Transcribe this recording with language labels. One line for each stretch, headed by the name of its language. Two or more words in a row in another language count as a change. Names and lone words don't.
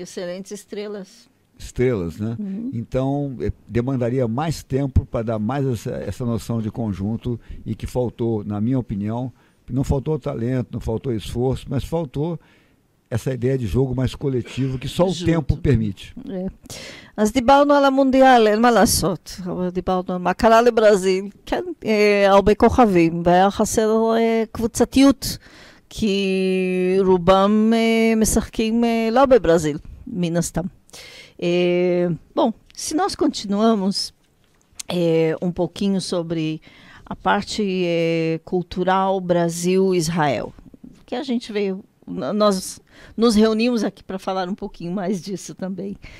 Portuguese: Excelentes estrelas. Estrelas, né? Então, demandaria mais tempo para dar mais essa noção de conjunto, e que faltou, na minha opinião, não faltou talento, não faltou esforço, mas faltou essa ideia de jogo mais coletivo que só o tempo permite.
Hebrew: אז דיברנו על המונדיאל, אין מה לעשות. דיברנו על מה קרה לברזיל. כן, הרבה כוכבים, והיה חסר קבוצתיות, כי רובם משחקים לא בברזיל, מן הסתם.
Portuguese: Bom, se nós continuamos um pouquinho sobre a parte cultural Brasil-Israel, que a gente veio, nós nos reunimos aqui para falar um pouquinho mais disso também.